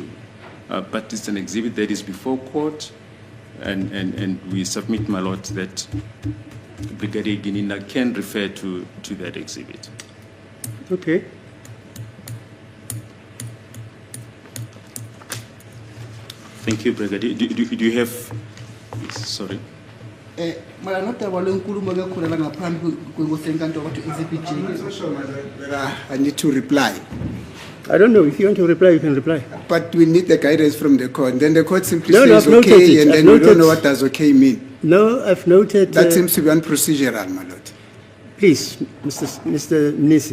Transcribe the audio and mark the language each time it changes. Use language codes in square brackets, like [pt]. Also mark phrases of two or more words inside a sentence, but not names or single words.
[en] But it's an exhibit that is before court, and we submit, my lord, that Brigadier Ginina can refer to that exhibit. Okay. Thank you, Brigadier. Do you have, sorry? [zu] Mara notaba lenkulumo ke khona la ngaphambi kwenkantolo bathi exhibit J. [en] I'm not sure whether I need to reply. I don't know. If you want to reply, you can reply. But we need the guidance from the court. Then the court simply No, says I've noted okay, it. and I've then we don't noted- know what does okay mean. No, I've noted. That seems to be unprocedural, my lord. Please, Mr. Mnisi,